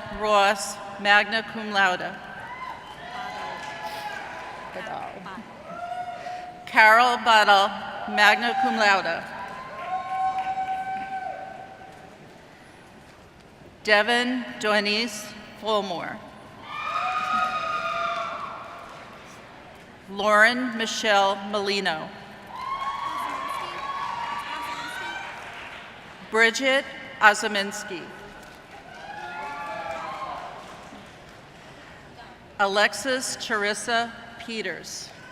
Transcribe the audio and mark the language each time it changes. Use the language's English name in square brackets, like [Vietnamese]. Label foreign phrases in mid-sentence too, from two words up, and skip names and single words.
[Latin] Ross, magna cum laude. Carol Buttle, magna cum laude. [English] Devin Doinice Fulmore. Lauren Michelle Molino. Bridget Ozaminski. Alexis Charissa Peters.